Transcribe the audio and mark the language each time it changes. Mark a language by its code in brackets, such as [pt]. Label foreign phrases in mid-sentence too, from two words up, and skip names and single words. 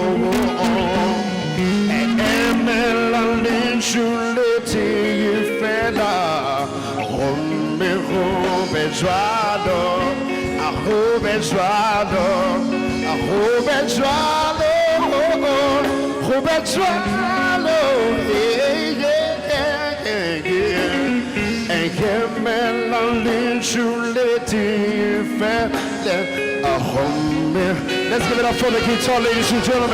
[st] emela lentšulete ye fela gomme go be jwalo go be jwalo go be jwalo go be jwalo emela lentšulete ye fela gomme. [en] Let's give it up for the guitar, ladies and gentlemen.